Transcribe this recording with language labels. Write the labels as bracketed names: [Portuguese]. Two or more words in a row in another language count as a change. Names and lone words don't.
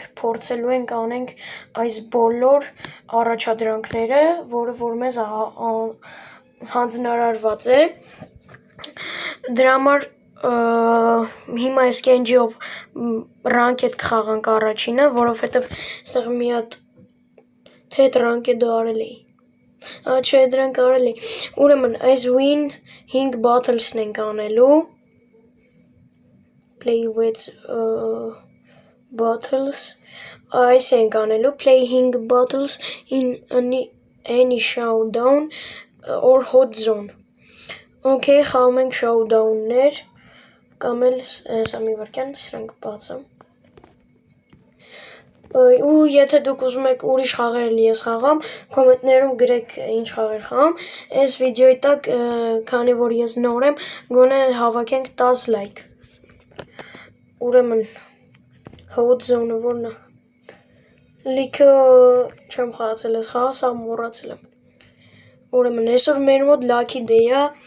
[Armenian] փորձելու ենք անենք այս բոլոր առաջադրանքները, որը որ մեզ հանձնարարված է, դրա համար հիմա այս Կենջիով ռանկեդ կխաղանք առաջինը, որովհետև ստեղ մի հատ թե ռանկեդը արել էի, չէ դրանք արել էի, ուրեմն այս [English] win 5 battles- [Armenian] ն ենք անելու, [English] play with battles, [Armenian] այս ենք անելու, [English] play 5 battles in any showdown or hot zone, [Armenian] okay, խաղում ենք showdown-ներ, կամ էլ սա մի վարքյան, սրանք բացեմ, ու եթե դուք ուզում եք ուրիշ խաղեր էլ ես խաղամ, կոմենտներում գրեք ինչ խաղեր խաղամ, այս վիդեոյի տակ, քանի որ ես նոր եմ, գոնե հավաքենք 10 լայք, ուրեմն [English] hot zone- [Armenian] ը որն է, լիքը չեմ խաղացել ես խաղը, սա մոռացել եմ, ուրեմն այսօր մեր մոտ Lucky Day-ը,